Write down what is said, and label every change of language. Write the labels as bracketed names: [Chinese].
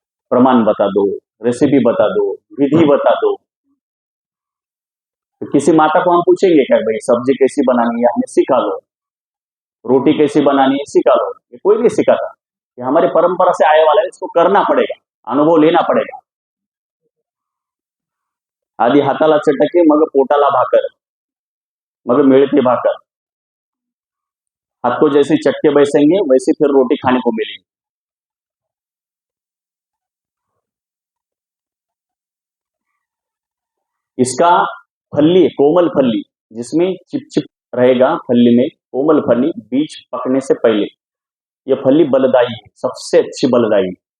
[Hindi] प्रमाण बता दो, रेसिपी बता दो, विधि बता दो। तो किसी माता को हम पूछेंगे क्या भाई सब्जी कैसी बनानी है, हमें सिखा लो, रोटी कैसी बनानी है सिखा लो, ये कोई नहीं सिखाता, ये हमारे परंपरा से आए वाला है, इसको करना पड़ेगा, अनुभव लेना पड़ेगा। [Marathi] आधी हाताला चटके मग पोटाला भाकर, मग मिळते भाकर। [Hindi] हाथ को जैसे चटके बैसेंगे वैसे फिर रोटी खाने को मिलेगी। इसका फल्ली, कोमल फल्ली जिसमें चिपचिप रहेगा, फल्ली में कोमल फल्ली बीज पकने से पहले, यह फल्ली बलदायी है, सबसे अच्छी बलदायी।